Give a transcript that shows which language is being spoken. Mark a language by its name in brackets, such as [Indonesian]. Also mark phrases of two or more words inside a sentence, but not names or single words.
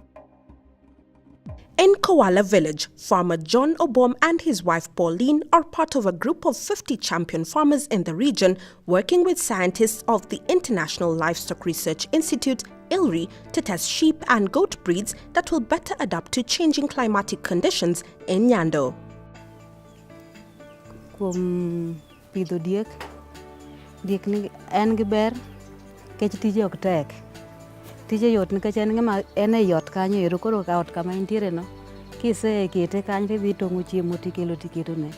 [English] In Koala Village, farmer John Obom and his wife Pauline are part of a group of 50 champion farmers in the region working with scientists of the International Livestock Research Institute (ILRI) to test sheep and goat breeds that will better adapt to changing climatic conditions in Nyando. [Luo (Kenya and Tanzania)] Pidho diek ni en gi ber kech tije ok tek. Tije yot nikech en e yot kanyo ero koro ka ot kama intiere no. Kisekete kanyo tidhi tong'o chiemo tiketo ne.